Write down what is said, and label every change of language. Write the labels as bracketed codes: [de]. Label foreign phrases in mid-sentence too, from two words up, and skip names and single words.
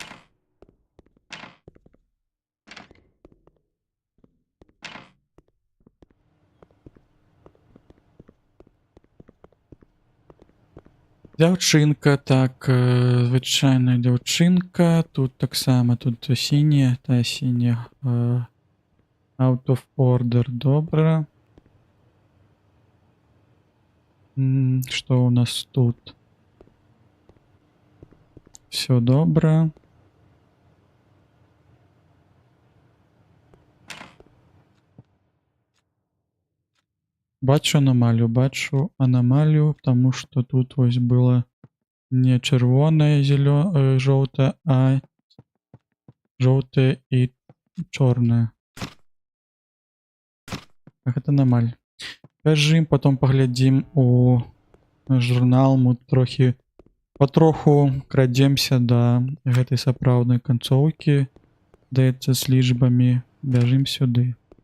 [be] Дзяўчынка, так, звычайная дзяўчынка. Тут таксама, тут сіняя, тая сіняя. [en] Out of order, [be] добра. Што у нас тут? [uk] Все добра. Бачу аномалію, тому що тут ось було не червоне, жовте, а жовте і чорне. [be] Гэта аномаль. Бяжым, потом поглядзім у журнал, мы патроху крадземся да гэтай сапраўднай канцоўкі, здаецца, з лічбамі. Бяжым сюды.